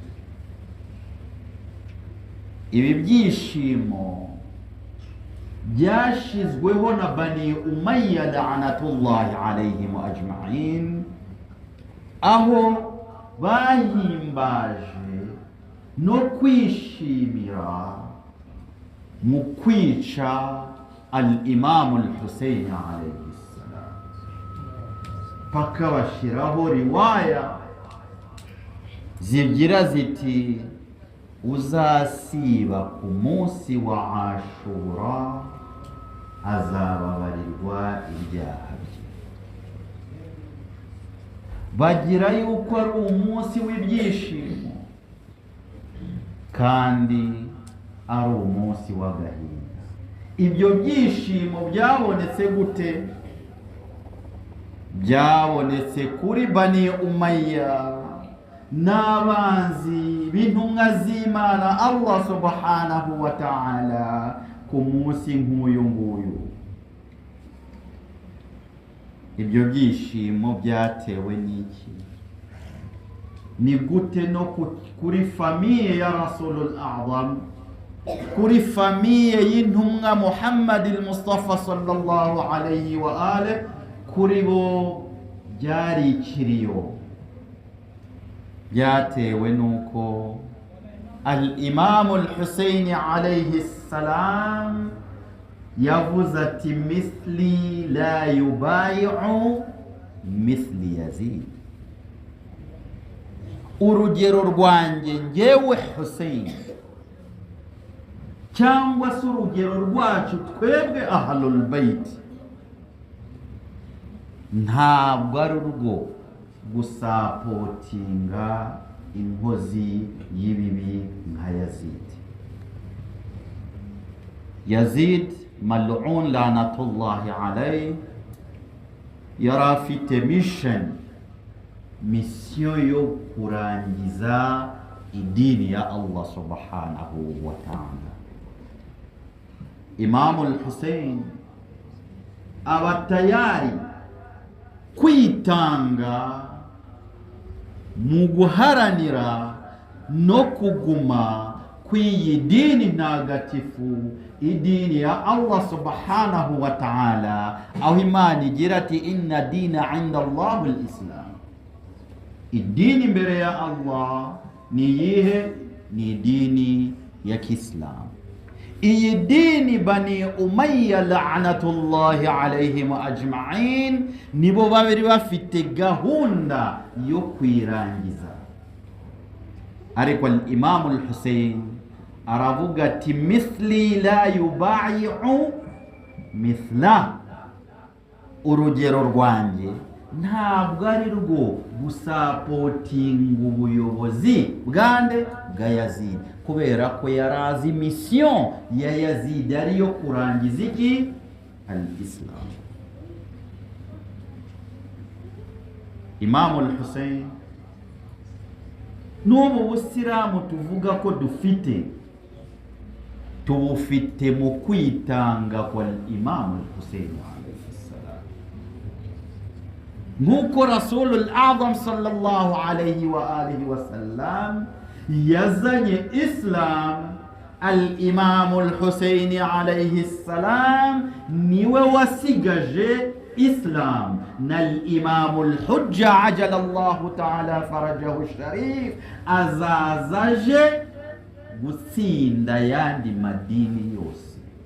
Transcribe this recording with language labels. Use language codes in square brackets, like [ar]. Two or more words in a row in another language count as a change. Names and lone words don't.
[rw] Ibi byishimo byashizweho na Bani Umayya [ar] لعنة الله عليهم أجمعين, [rw] aho bahimbaje no kwishimira mu kwica al-Imam al-Husayn [ar] عليه السلام, [rw] paka bashiraho riwaya zigira ziti uzasiba ku munsi wa Ashura azababarirwa ibyaha bye. Bagira yuko ari umunsi w'ibyishimo kandi ari umunsi w'agahinda. Ibyo byishimo byabonetse gute? Byabonetse kuri Bani Umayya n'abanzi b'intumwa z'Imana Allah [ar] سبحانه وتعالى [rw] ku munsi nk'uyu nguyu. Ibyo byishimo byatewe n'iki? Ni gute no kuri famiye ya Rasulul A'zam, kuri famiye y'intumwa Muhammad al-Mustafa [ar] صلى الله عليه وآله, [rw] kuri bo byari ikiriyo. Byatewe nuko al-Imam al-Husayn [ar] عليه السلام [rw] yavuze ati [ar] مثلي لا يبايع مثل [rw] Yazid. Urugero rwanjye njyewe Husayn cyangwa se urugero rwacu twebwe [ar] أهل البيت [rw] ntabwo ari urwo gusapotinga inkozi y'ibibi nka Yazid [ar] ملعون لعنة الله عليه [rw] yari afite mission yo kurangiza idini ya Allah [ar] سبحانه وتعالى. [rw] Imam al-Hussein aba tayari kwitanga mu guharanira no kuguma kw'iyi dini ntagatifu, idini ya Allah [ar] سبحانه وتعالى, [rw] aho Imana igira ati [ar] إن الدين عند الله الإسلام. [rw] Idini mbere ya Allah ni iyihe? Ni dini ya Kiislamu. Iyi dini Bani Umayya [ar] لعنة الله عليهم أجمعين [rw] nibo babiri bafite gahunda yo kwirangiza. Ariko Imam al-Hussein aravuga ati [ar] مثلي لا يبايع مثله, [rw] urugero rwanjye ntabwo ari rwo gusapotinga ubuyobozi bwande bwa Yazid, kubera ko yarazi mission ya Yazid ariyo kurangiza iki? Al-Islam. Imam al-Hussein n'ubu busilamu tuvuga ko dufite, tubufite mu kwitanga kwa Imam al-Hussein [ar] عليه السلام. [rw] Nk'uko Rasulul Azam [ar] صلى الله عليه وآله وسلم [rw] yazanye Islam, al-Imam al-Hussein [ar] عليه السلام [rw] niwe wasigaje Islam, na al-Imam al-Hujja [ar] عجل الله تعالى فرجه الشريف [rw] azazaje gutsinda yandi madini yose.